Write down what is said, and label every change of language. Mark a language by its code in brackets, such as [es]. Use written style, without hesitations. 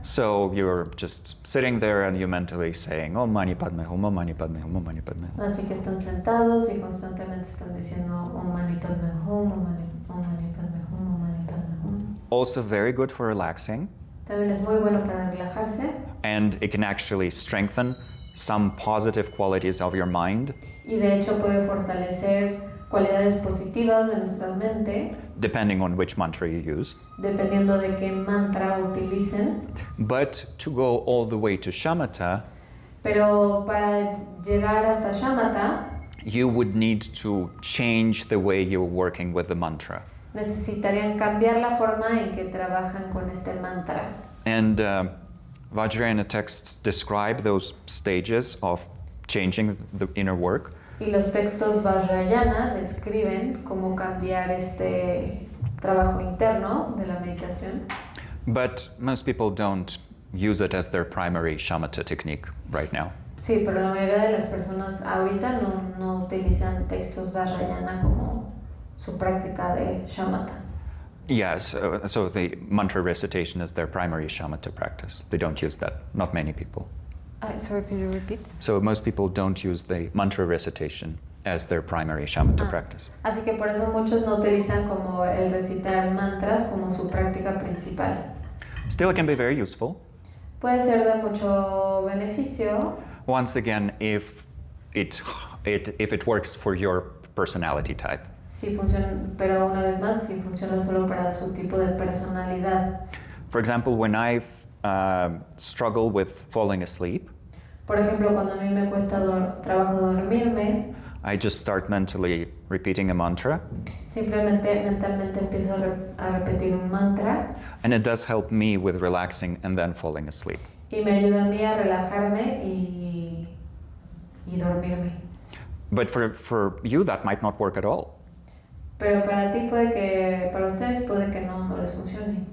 [en] So you're just sitting there and you're mentally saying, Om Mani Padme Hum, Om Mani Padme Hum, Om Mani Padme Hum. [es] Así que están sentados y constantemente están diciendo Om Mani Padme Hum, Om Mani Padme Hum, Om Mani Padme Hum. [en] Also very good for relaxing, [es] También es muy bueno para relajarse [en] and it can actually strengthen some positive qualities of your mind, [es] y de hecho puede fortalecer cualidades positivas de nuestra mente [en] depending on which mantra you use. [es] dependiendo de qué mantra utilicen. [en] But to go all the way to shamatha, [es] Pero para llegar hasta shamatha [en] you would need to change the way you're working with the mantra. [es] necesitarían cambiar la forma en que trabajan con este mantra. [en] And Vajrayana texts describe those stages of changing the inner work. [es] Y los textos Vajrayana describen cómo cambiar este trabajo interno de la meditación, [en] But most people don't use it as their primary shamatha technique right now. [es] sí, pero la mayoría de las personas ahorita no utilizan textos Vajrayana como su práctica de shamatha. [en] Yes, so the mantra recitation is their primary shamatha practice. They don't use that, not many people. Sorry, could you repeat? So most people don't use the mantra recitation as their primary shamatha practice. [es] Así que por eso muchos no utilizan como el recitar mantras como su práctica principal. [en] Still, it can be very useful. [es] Puede ser de mucho beneficio, [en] Once again, if it works for your personality type. [es] si funciona, pero una vez más, si funciona solo para su tipo de personalidad. [en] For example, when I struggle with falling asleep, [es] Por ejemplo, cuando a mí me cuesta trabajo dormirme, [en] I just start mentally repeating a mantra, [es] simplemente mentalmente empiezo a repetir un mantra [en] and it does help me with relaxing and then falling asleep. [es] y me ayuda a mí a relajarme y dormirme. [en] But for you, that might not work at all. [es] Pero para ti para ustedes puede que no les funcione.